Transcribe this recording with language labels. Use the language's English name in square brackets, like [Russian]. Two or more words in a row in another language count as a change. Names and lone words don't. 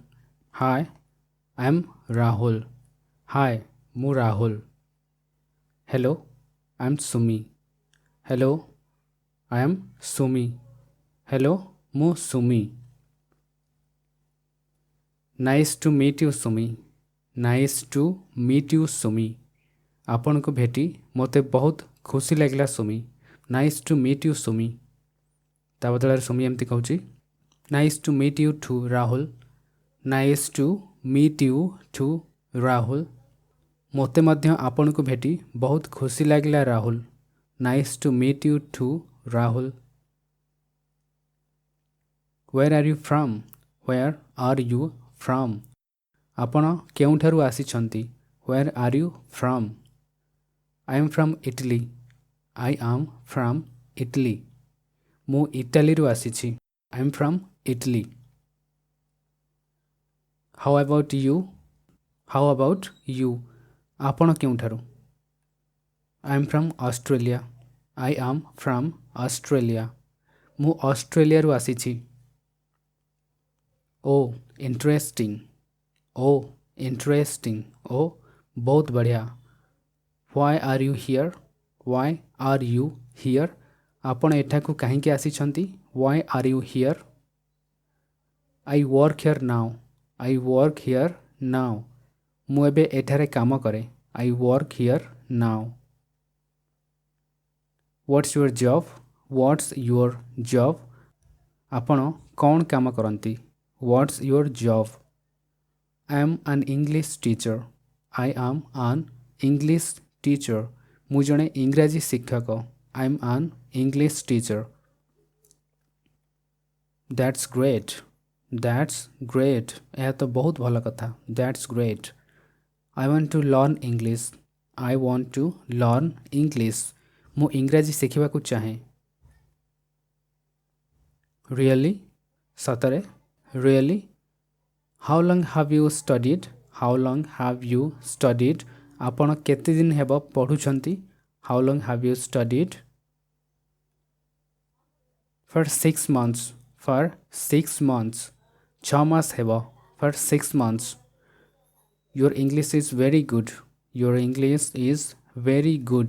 [English] Hi, I am Rahul. Hi, mu Rahul. Hello, I am Sumi. Hello, I am Sumi. Hello, mu Sumi. Nice to meet you, Sumi. Nice to meet you, Sumi. [Odia] ଆପଣଙ୍କୁ ଭେଟି ମୋତେ ବହୁତ ଖୁସି ଲାଗିଲା ସୁମି. [English] nice to meet you Sumi. [Odia] ତା ବଦଳରେ ସୁମି ଏମିତି କହୁଛି [English] nice to meet you too Rahul. nice to meet you too Rahul. [Odia] ମୋତେ ମଧ୍ୟ ଆପଣଙ୍କୁ ଭେଟି ବହୁତ ଖୁସି ଲାଗିଲା ରାହୁଲ. [English] nice to meet you too Rahul. Where are you from? where are you from? [Odia] ଆପଣ କେଉଁଠାରୁ ଆସିଛନ୍ତି? [English] where are you from? I am from Italy. I am from Italy. [Odia] ମୁଁ ଇଟାଲୀରୁ ଆସିଛି. [English] I am from Italy. How about you? How about you? [Odia] ଆପଣ କେଉଁଠାରୁ? [English] I am from Australia. I am from Australia. [Odia] ମୁଁ ଅଷ୍ଟ୍ରେଲିଆରୁ ଆସିଛି. [English] Oh, interesting. Oh, interesting. [Odia] Oh, ବହୁତ ବଢ଼ିଆ. [English] Why are you here? Why are you here? [Odia] ଆପଣ ଏଠାକୁ କାହିଁକି ଆସିଛନ୍ତି? [English] Why are you here? I work here now. I work here now. [Odia] ମୁଁ ଏବେ ଏଠାରେ କାମ କରେ. [English] I work here now. What's your job? What's your job? [Odia] ଆପଣ କ'ଣ କାମ କରନ୍ତି? [English] What's your job? I am an English teacher. I am an English teacher. [Odia] ମୁଁ ଜଣେ ଇଂରାଜୀ ଶିକ୍ଷକ. [English] I am an English teacher. That's great. That's great. [Odia] ଏହା ତ ବହୁତ ଭଲ କଥା. [English] That's great. I want to learn English. I want to learn English. [Odia] ମୁଁ ଇଂରାଜୀ ଶିଖିବାକୁ ଚାହେଁ. [English] Really? ସତରେ? Really? How long have you studied? How long have you studied? [Odia] ଆପଣ କେତେ ଦିନ ହେବ ପଢ଼ୁଛନ୍ତି? [English] How long have you studied? For 6 months. For 6 months. [Odia] 6 ମାସ ହେବ. [English] For 6 months. Your English is very good. Your English is very good.